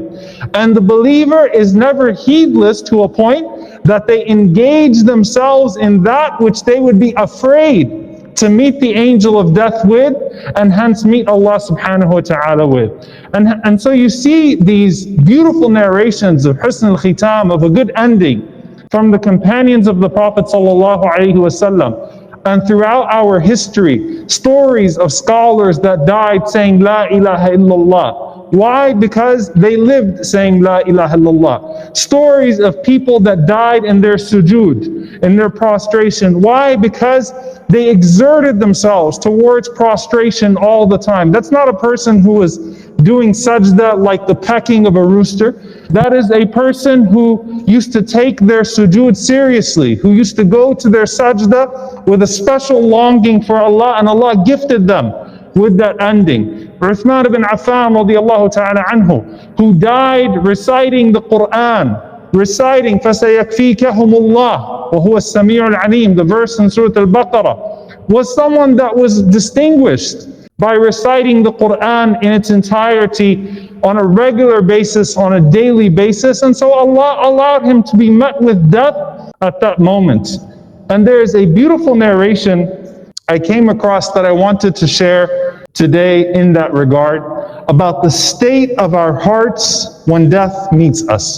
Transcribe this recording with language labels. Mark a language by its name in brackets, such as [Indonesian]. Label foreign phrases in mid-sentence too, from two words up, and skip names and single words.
[English] And the believer is never heedless to a point that they engage themselves in that which they would be afraid to meet the angel of death with, and hence meet Allah [Arabic] سبحانه و تعالى [English] with. And so you see these beautiful narrations of [Arabic] حسن الختام, [English] of a good ending, from the companions of the Prophet [Arabic] صلى الله عليه وسلم. [English] And throughout our history, stories of scholars that died saying [Arabic] لا إله إلا الله. [English] Why? Because they lived saying [Arabic] لا إله إلا الله. [English] Stories of people that died in their sujood, in their prostration. Why? Because they exerted themselves towards prostration all the time. That's not a person who was doing sajda like the pecking of a rooster. That is a person who used to take their sujood seriously, who used to go to their sajda with a special longing for Allah, and Allah gifted them with that ending. Uthman ibn Affan [Arabic] رضي الله تعالى عنه, [English] who died reciting the Quran, reciting [Arabic] فَسَيَكْفِيكَهُمُ اللَّهُ وَهُوَ السَّمِيعُ الْعَلِيمُ, [English] the verse in Surah Al-Baqarah, was someone that was distinguished by reciting the Quran in its entirety on a regular basis, on a daily basis. And so Allah allowed him to be met with death at that moment. And there is a beautiful narration I came across that I wanted to share today in that regard, about the state of our hearts when death meets us.